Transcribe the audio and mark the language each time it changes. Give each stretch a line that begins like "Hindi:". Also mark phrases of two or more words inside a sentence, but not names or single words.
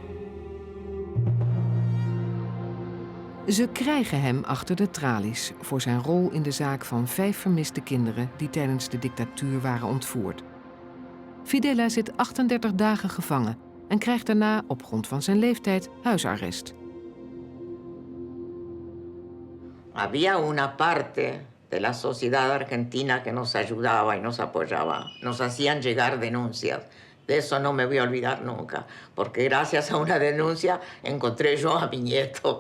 Dutch: Ze krijgen hem achter de tralies voor zijn rol in de zaak van 5 vermiste kinderen die tijdens de dictatuur waren ontvoerd. Fidela zit 38 dagen gevangen en krijgt daarna op grond van zijn leeftijd huisarrest.
Spanish: Había una parte de la sociedad argentina que nos ayudaba y nos apoyaba. Nos hacían llegar denuncias. De eso no me voy a olvidar nunca, porque gracias a una denuncia encontré yo a mi nieto.